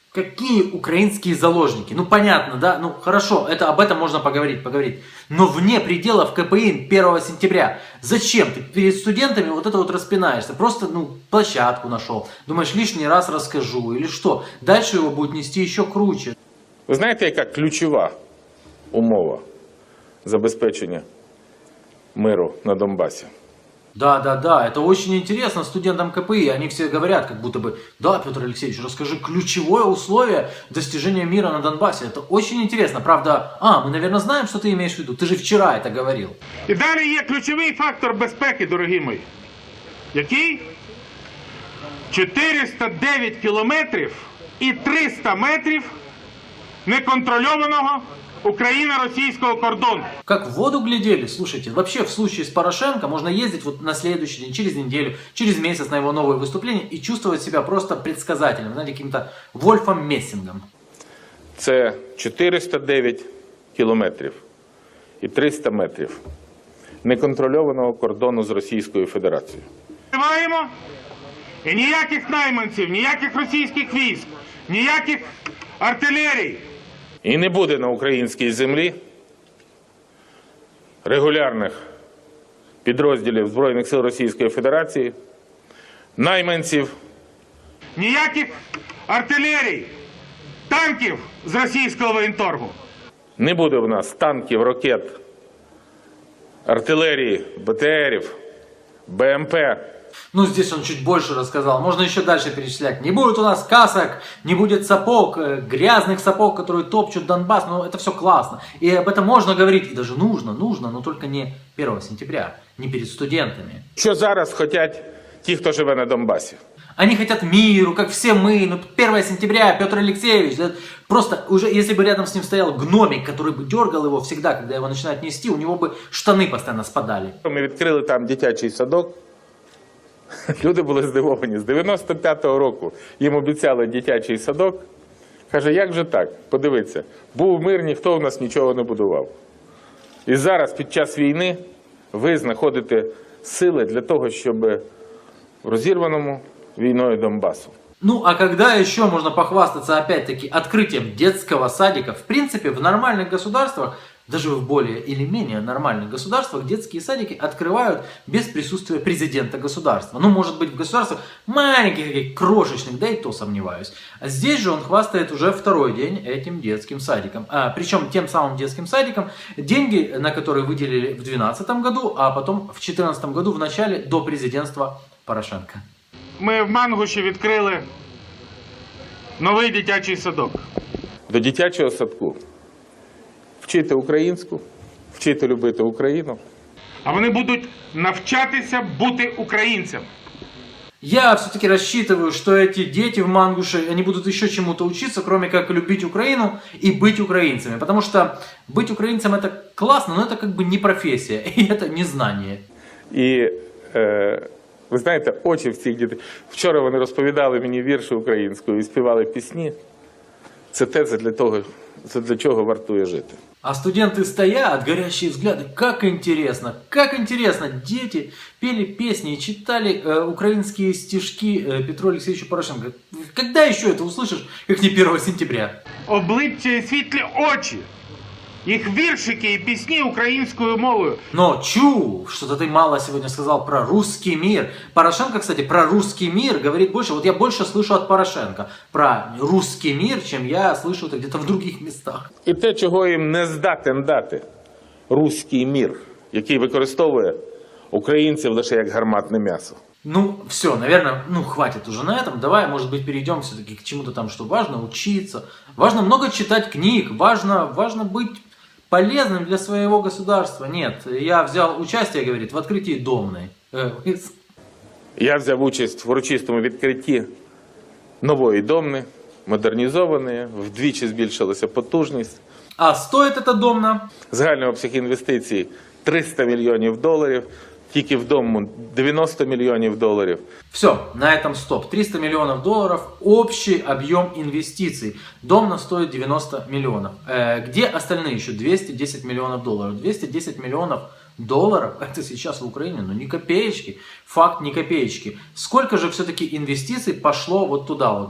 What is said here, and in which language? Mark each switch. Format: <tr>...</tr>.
<ru>Какие украинские заложники? Понятно, да? Хорошо, об этом можно поговорить. Но вне пределов КПИ 1 сентября. Зачем ты перед студентами вот это вот распинаешься? Просто, площадку нашел. Думаешь, лишний раз расскажу или что? Дальше его будет нести еще круче.</ru> <uk>Ви знаєте, яка ключова умова забезпечення миру на Донбасі?</uk> <ru>Да, это очень интересно студентам КПИ. Они все говорят, как будто бы, да, Петр Алексеевич, расскажи ключевое условие достижения мира на Донбассе. Это очень интересно. Правда, мы, наверное, знаем, что ты имеешь в виду. Ты же вчера это говорил.</ru> <uk>І далі є ключовий фактор безпеки, дорогі мої. Який? 409 кілометрів і 300 метрів неконтрольованого Україно-російського кордону.</uk> <ru>Как в воду глядели, слушайте, вообще в случае с Порошенко можно ездить вот на следующий день, через неделю, через месяц на его новые выступления и чувствовать себя просто предсказателем, знаете, каким-то Вольфом Мессингом.</ru> <uk>Це 409 кілометрів і 300 метрів неконтрольованого кордону з Російською Федерацією. Маємо і ніяких найманців, ніяких російських військ, ніяких артилерій. І не буде на українській землі регулярних підрозділів Збройних сил Російської Федерації, найманців, ніяких артилерій, танків з російського воєнторгу. Не буде в нас танків, ракет, артилерії, БТРів, БМП.</uk> <ru>Ну, здесь он чуть больше рассказал. Можно еще дальше перечислять. Не будет у нас касок, не будет сапог, грязных сапог, которые топчут Донбасс. Ну, это все классно. И об этом можно говорить, и даже нужно, но только не 1 сентября, не перед студентами.</ru> <uk>Що зараз хочуть ті, хто живе на Донбасі?</uk> <ru>Они хотят миру, как все мы. Ну, 1 сентября, Петр Алексеевич. Да, просто уже, если бы рядом с ним стоял гномик, который бы дергал его всегда, когда его начинают нести, у него бы штаны постоянно спадали.</ru> <uk>Ми відкрили там дитячий садок. Люди були здивовані. З 95-го року їм обіцяли дитячий садок. Каже, як же так? Подивіться, був мир, ніхто в нас нічого не будував. І зараз, під час війни, ви знаходите сили для того, щоб в розірваному війною Донбасу.</uk> <ru>Ну, а когда еще можно похвастаться, опять-таки, открытием детского садика? В принципе, в нормальных государствах, даже в более или менее нормальных государствах, детские садики открывают без присутствия президента государства. Ну, может быть, в государствах маленьких, таких, крошечных, да и то сомневаюсь. А здесь же он хвастает уже второй день этим детским садиком. Причем тем самым детским садиком, деньги на которые выделили в 2012 году, а потом в 2014 году, в начале, до президентства Порошенко.</ru> <uk>Ми в Мангуші відкрили новий дитячий садок. До дитячого садку вчити українську, вчити любити Україну. А вони будуть навчатися бути українцями.</uk> <ru>Я все-таки рассчитываю, что эти дети в Мангуше, они будут еще чему-то учиться, кроме как любить Украину и быть украинцами. Потому что быть украинцем это классно, но это как бы не профессия, и это не знание.</ru> <uk>І ви знаєте, очі в цих дітей. Вчора вони розповідали мені вірші українською і співали пісні. Це те, це для чого вартує жити.</uk> <ru>А студенты стоят, горящие взгляды. Как интересно, дети пели песни и читали украинские стишки Петру Алексеевичу Порошенко. Когда еще это услышишь, как не 1 сентября?</ru> <uk>Обличчя і світлі очі. Їх віршики і пісні українською мовою.</uk> <ru>Но что-то ты мало сегодня сказал про русский мир. Порошенко, кстати, про русский мир говорит больше. Вот я больше слышу от Порошенко про русский мир, чем я слышу это где-то в других местах.</ru> <uk>І те, чого їм не здатен дати руський мір, який використовує українців лише як гарматне м'ясо.</uk> <ru>Ну, все, наверное, хватит уже на этом. Давай, может быть, перейдем все-таки к чему-то там, что важно учиться. Важно много читать книг, важно быть полезным для своего государства. Нет, я взял участие, говорит, в открытии Домной.</ru> <uk>Я взяв участь в урочистому відкритті нової Домни, модернізованої, вдвічі збільшилася потужність.</uk> <ru>А стоит эта Домна?</ru> <uk>Загальний обсяг інвестицій $300 мільйонів, тільки в Дому $90 мільйонів.</uk> <ru>Все, на этом стоп. $300 миллионов, общий объем инвестиций. Домна стоит 90 миллионов. Где остальные еще $210 миллионов? $210 миллионов, это сейчас в Украине, но ни копеечки. Факт, ни копеечки. Сколько же все-таки инвестиций пошло вот туда вот?</ru>